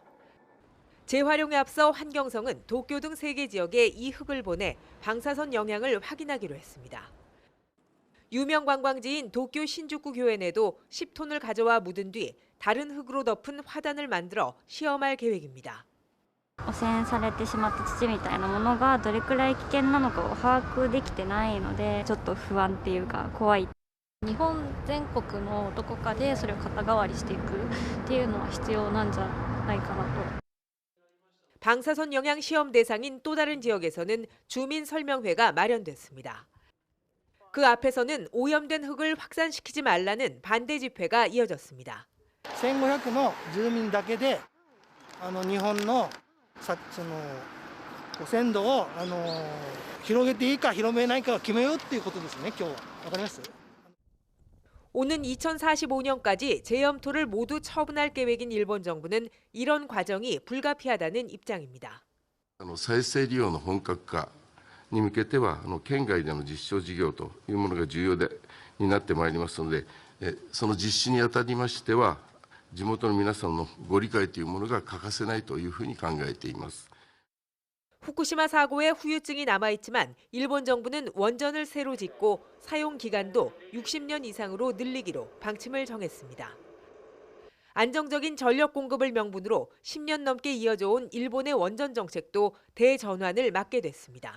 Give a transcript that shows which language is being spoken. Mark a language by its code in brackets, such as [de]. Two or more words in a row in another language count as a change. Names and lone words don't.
[ko] 재활용에 앞서 환경성은 도쿄 등 3개 지역에 이 흙을 보내 방사선 영향을 확인하기로 했습니다. 유명 관광지인 도쿄 신주쿠 교엔에도 10톤을 가져와 묻은 뒤 다른 흙으로 덮은 화단을 만들어 시험할 계획입니다. [ja] 汚染されてしまった土みたいなものがどれくらい危険なのかを把握できてないのでちょっと不安っていうか怖い。日本全国のどこかでそれを肩代わりしていくっていうのは必要なんじゃないかなと。 [ko] 방사선 영향 시험 대상인 또 다른 지역에서는 주민 설명회가 마련됐습니다. 그 앞에서는 오염된 흙을 확산시키지 말라는 반대 집회가 이어졌습니다. [ja] 1500 の住民だけで日本の鮮度を広げていいか広めないかを決めようっていうことですね。今日はわかります？ [ko] 오는 2045년까지 제염토를 모두 처분할 계획인 일본 정부는 이런 과정이 불가피하다는 입장입니다. [ja] 再生利用の本格化に向けては県外での実証事業というものが重要になってまいりますので、その実施にあたりましては地元の皆さんのご理解というものが欠かせないというふうに考えています。 [ko] 후쿠시마 사고에 후유증이 남아있지만 일본 정부는 원전을 새로 짓고 사용 기간도 60년 이상으로 늘리기로 방침을 정했습니다. 안정적인 전력 공급을 명분으로 10년 넘게 이어져 온 일본의 원전 정책도 대전환을 맞게 됐습니다.